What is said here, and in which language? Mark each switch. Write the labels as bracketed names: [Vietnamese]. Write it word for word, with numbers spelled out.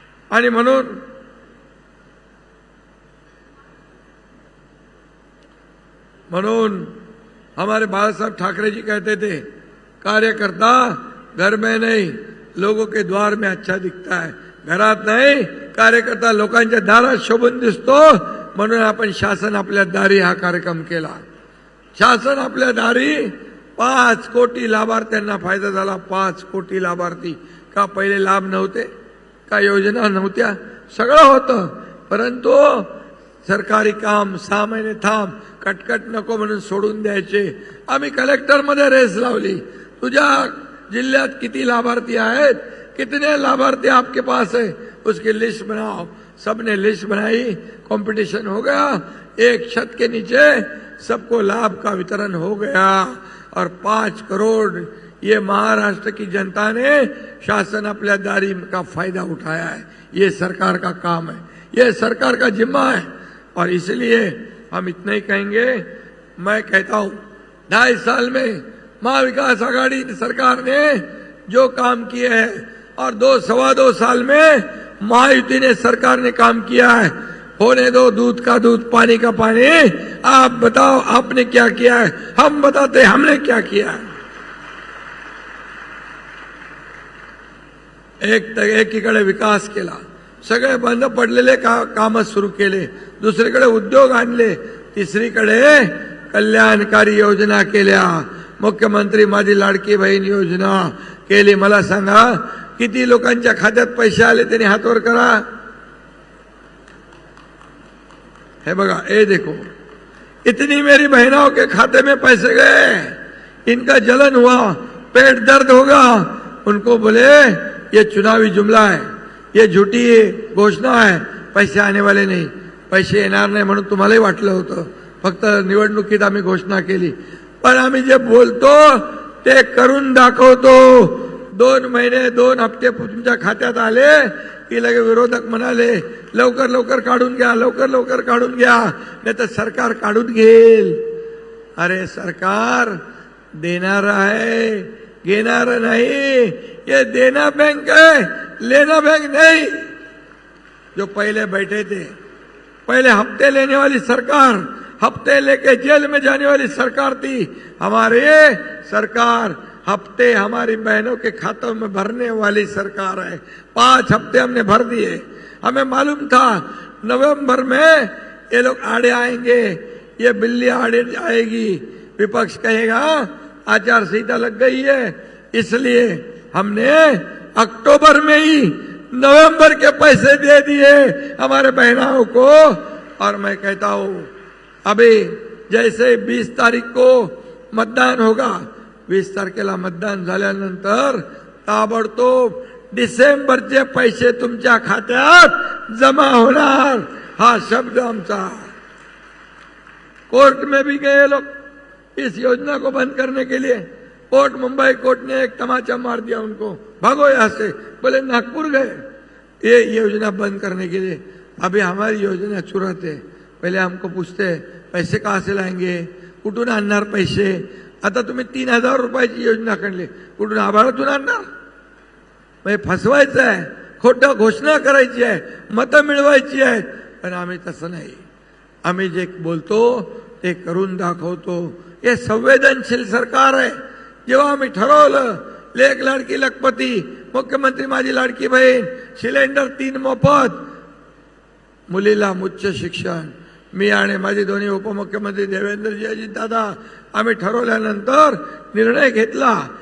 [Marathi] आणि म्हणून म्हणून [Hindi] हमारे बाळासाहेब ठाकरे जी कहते थे, कार्यकर्ता घर में नहीं लोगों के द्वार में अच्छा दिखता है. [Marathi] घरात नाही, कार्यकर्ता लोकांच्या दारात शोभून दिसतो. म्हणून आपण शासन आपल्या दारी हा कार्यक्रम केला. शासन आपल्या दारी, पाच कोटी लाभार्थ्यांना फायदा झाला. पाच कोटी लाभार्थी. का पहिले लाभ नव्हते, का योजना नव्हत्या, सगळं होतं, परंतु सरकारी काम सहा महिने थांब, कटकट नको म्हणून सोडून द्यायचे. आम्ही कलेक्टरमध्ये रेस लावली, तुझ्या जिल्ह्यात किती लाभार्थी आहेत, [Hindi] कितने लाभार्थी आपके पास है, उसकी लिस्ट बनाओ. सबने लिस्ट बनाई, कंपटीशन हो गया, एक छत के नीचे सबको लाभ का वितरण हो गया. और पाँच करोड़ ये महाराष्ट्र की जनता ने शासन अपने दारी का फायदा उठाया है. ये सरकार का काम है, ये सरकार का जिम्मा है. और इसलिए हम इतना ही कहेंगे. मैं कहता हूँ ढाई साल में महाविकास आघाड़ी सरकार ने जो काम किए हैं, और दो सवा दो साल में महायुति ने सरकार ने काम किया है. होने दो दूध का दूध, पानी का पानी. आप बताओ आपने क्या किया है, हम बताते हमने क्या किया है. [Marathi] एक एकीकडे विकास केला, सगळे बंद पडलेले का काम सुरू केले, दुसरीकडे उद्योग आणले, तिसरीकडे कल्याणकारी योजना केल्या. मुख्यमंत्री माझी लाडकी बहीण योजना केली. मला सांगा किती लोकांच्या खात्यात पैसे आले, त्यांनी हातवर करा. हे बघा, [Hindi] हे देखो, इतनी मेरी बहनों के खाते में पैसे गए. इनका जलन हुआ, पेट दर्द होगा. उनको बोले ये चुनावी जुमला है, ये झूठी घोषणा है, पैसे आने वाले नहीं, [Marathi] पैसे येणार नाही म्हणून तुम्हालाही वाटलं होतं. फक्त निवडणुकीत आम्ही घोषणा केली, पण आम्ही जे बोलतो ते करून दाखवतो. दोन महिने दोन हप्ते तुमच्या खात्यात आले की लगे विरोधक म्हणाले लवकर लवकर काढून घ्या, लवकर लवकर काढून घ्या, नाही तर सरकार काढून घेईल. अरे सरकार देणार आहे, घेणार नाही. ये देना बैंक आहे, लेना बैंक नाही. [Hindi] जो पहिले बैठे थे, पहले हफ्ते लेने वाली सरकार, हफ्ते लेके जेल में जाने वाली सरकार थी. हमारे सरकार हफ्ते हमारी बहनों के खातों में भरने वाली सरकार है. पांच हफ्ते हमने भर दिए. हमें मालूम था नवंबर में ये लोग आड़े आएंगे, ये बिल्ली आड़े आएगी. विपक्ष कहेगा आचार संहिता लग गई है. इसलिए हमने अक्टूबर में ही नवंबर के पैसे दे दिए हमारे बहनों को. और मैं कहता हूँ अभी जैसे बीस तारीख को मतदान होगा, [Marathi] वीस तारखेला मतदान झाल्यानंतर ताबडतोब डिसेंबरचे पैसे तुमच्या खात्यात जमा होणार. हा शब्द आमचा. [Hindi] कोर्ट में भी गए लोग इस योजना को बंद करने के लिए. कोर्ट मुंबई कोर्ट ने एक तमाचा मार दिया उनको, भागो यहाँ से. बोले नागपुर गए, ये योजना बंद करने के लिए। अभी हमारी योजना चुरत है, पहले हमको पूछते हैं पैसे कहाँ से लाएंगे, [Marathi] कुठून आणणार पैसे। आता तुम्ही तीन हजार रुपयाची योजना काढली, कुठून आभाळातून आणणार? म्हणजे फसवायचं आहे, खोटं घोषणा करायची आहे, मतं मिळवायची आहेत. पण आम्ही तसं नाही, आम्ही जे बोलतो ते करून दाखवतो. हे संवेदनशील सरकार आहे. जेव्हा आम्ही ठरवलं लेख लाडकी लखपती, मुख्यमंत्री माझी लाडकी बहीण, सिलेंडर तीन मोफत, मुलीला उच्च शिक्षण, मी आणि माझे दोन्ही उपमुख्यमंत्री देवेंद्रजी अजितदादा आम्ही ठरवल्यानंतर निर्णय घेतला.